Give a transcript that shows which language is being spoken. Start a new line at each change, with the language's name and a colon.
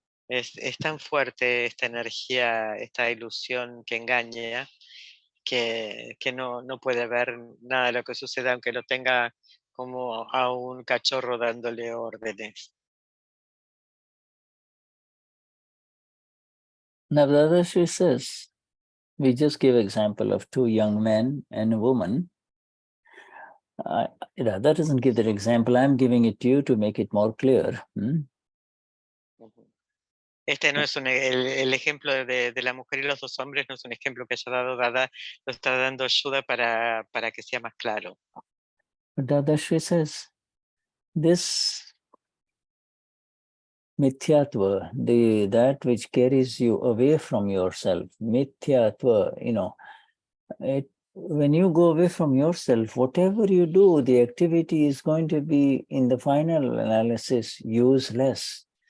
Spanish: Es tan fuerte esta energía, esta ilusión que engaña, que no puede ver nada de lo que sucede, aunque lo tenga como a un cachorro dándole órdenes.
English: Now, Dadashri says, we just give example of two young men and a woman. That doesn't give that example. I'm giving it to you to make it more clear.
Spanish: Este no es el ejemplo de la mujer y los dos hombres, no es un ejemplo que haya dado Dada, lo está dando Shuddha para que sea más claro.
English: But Dadashri says, this mithyatva, that which carries you away from yourself, mithyatva, when you go away from yourself, whatever you do, the activity is going to be, in the final analysis, useless.